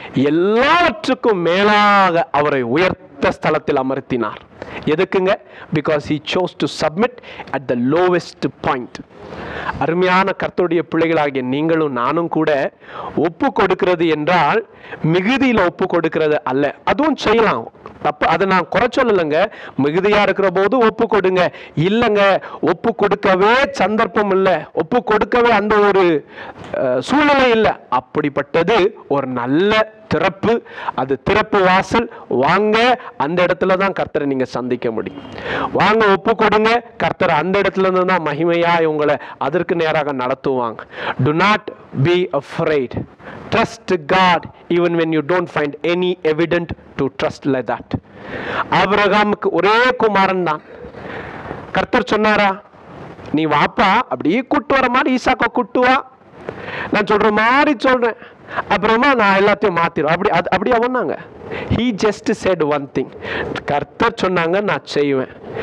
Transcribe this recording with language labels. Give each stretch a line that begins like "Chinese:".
Tamil: எல்லாவற்றுக்கும் மேலாக அவரை உயர்த்த ஸ்தலத்தில் அமர்த்தினார். எதுக்குங்க?
English: because he chose to submit at the lowest point.
Tamil: அருமையான கர்த்தருடைய பிள்ளைகளாகிய நீங்களும் நானும் கூட ஒப்பு கொடுக்கிறது என்றால் மிகுதியில் ஒப்பு கொடுக்கிறது அல்ல. அதுவும் செய்யலாம், தப்பு, அதை நான் குறை சொல்லலைங்க. மிகுதியா இருக்கிற போது ஒப்பு கொடுங்க. இல்லைங்க, ஒப்பு கொடுக்கவே சந்தர்ப்பம் இல்லை, ஒப்பு கொடுக்கவே அந்த ஒரு சூழ்நிலை இல்லை. அப்படிப்பட்டது ஒரு நல்ல திறப்பு, அது திறப்பு வாசல். வாங்க, அந்த இடத்துல தான் கர்த்தரை நீங்க சந்திக்க முடியும். வாங்க, ஒப்பு கொடுங்க. கர்த்தர் அந்த இடத்துல இருந்து தான் மகிமையா உங்களை அதற்கு நேராக நடத்துவாங்க.
English: Do not be afraid. Trust God even when you don't find any evidence to trust like that.
Tamil: ஆபிரகாமுக்கு ஒரே குமாரன் தான். கர்த்தர் சொன்னாரா, நீ வாப்பா, அப்படியே கூட்டு வர மாதிரி ஈசாக்கா கூட்டு வா, நான் சொல்ற மாதிரி சொல்றேன், அப்புறமா நான் எல்லாத்தையும் மாத்திரும். அப்படி அவனாங்க.
English: he just said one thing.
Tamil: கர்த்தர் சொன்னாங்க, நான் செய்வேன்.